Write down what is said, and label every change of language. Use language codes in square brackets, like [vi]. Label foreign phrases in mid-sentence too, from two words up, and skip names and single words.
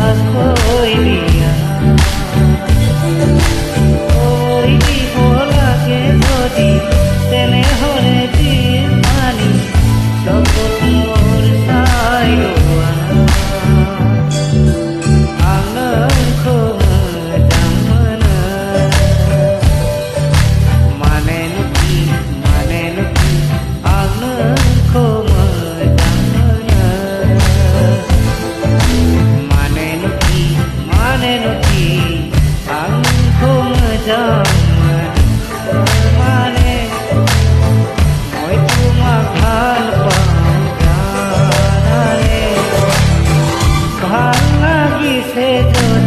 [as] কই দিব লাগে যদি তেনেহলে দিন মানি লগত মোৰ চাই [brx] आं नोंखौ मोजां मोनो। मानेनोखि आं नोंखौ मोजां मोनो। मानेनोखि आं नोंखौ मोजां मोनो। [as] माने মই তোমাক ভাল পাওঁ জানানে। ভাল লাগিছে